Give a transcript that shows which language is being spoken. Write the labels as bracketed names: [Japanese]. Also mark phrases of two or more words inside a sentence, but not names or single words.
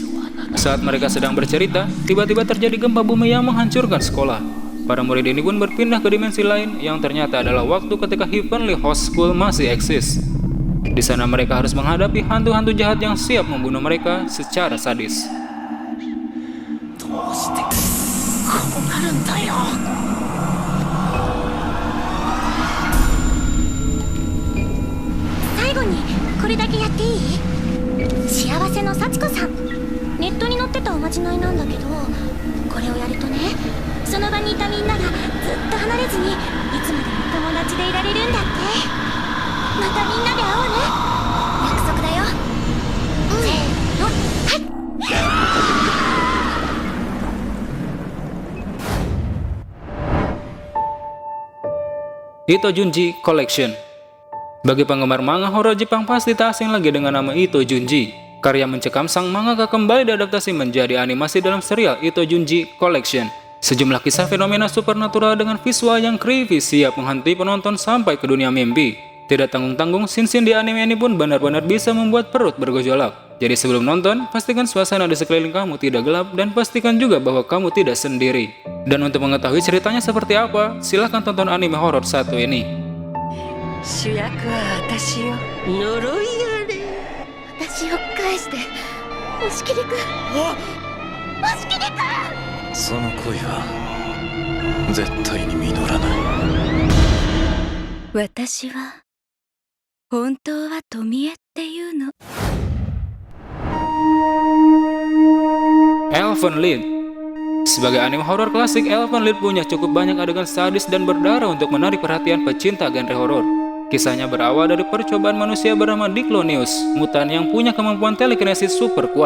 [Indonesian] Saat mereka sedang bercerita, tiba-tiba terjadi gempa bumi yang menghancurkan sekolah. Para murid ini pun berpindah ke dimensi lain yang ternyata adalah waktu ketika Heavenly Host School masih eksis. Di sana mereka harus menghadapi hantu-hantu jahat yang siap membunuh mereka secara sadis. [Japanese] 最後にこれだけやっていい？幸せの幸子さん。ネットに載ってたおまじないなんだけど、これをやるとね、その場にいたみんながずっと離れずにいつまでも友達でいられるんだって。またみんなで会おうね。約束だよ。せーの、はい。 [Indonesian] Ito Junji Collection. Bagi penggemar manga horor Jepang pasti tak asing lagi dengan nama Ito Junji. Karya mencekam sang mangaka kembali diadaptasi menjadi animasi dalam serial Ito Junji Collection. Sejumlah kisah fenomena supernatural dengan visual yang creepy siap menghantui penonton sampai ke dunia mimpi. Tidak tanggung-tanggung, scene-scene di anime ini pun benar-benar bisa membuat perut bergejolak. Jadi sebelum nonton, pastikan suasana di sekeliling kamu tidak gelap dan pastikan juga bahwa kamu tidak sendiri. Dan untuk mengetahui ceritanya seperti apa, silahkan tonton anime horor satu ini. [Japanese] 主役は私よ。呪いあれ。私を返して、押切くん。押切くん。その恋は絶対に実らない。私は本当は富江っていうの。 [Indonesian] Elfen Lied. Sebagai anime horor klasik, Elfen Lied punya cukup banyak adegan sadis dan berdarah untuk menarik perhatian pecinta genre horor. Kisahnya berawal dari percobaan manusia bernama Diclonius, mutan yang punya kemampuan telekinesis super kuat.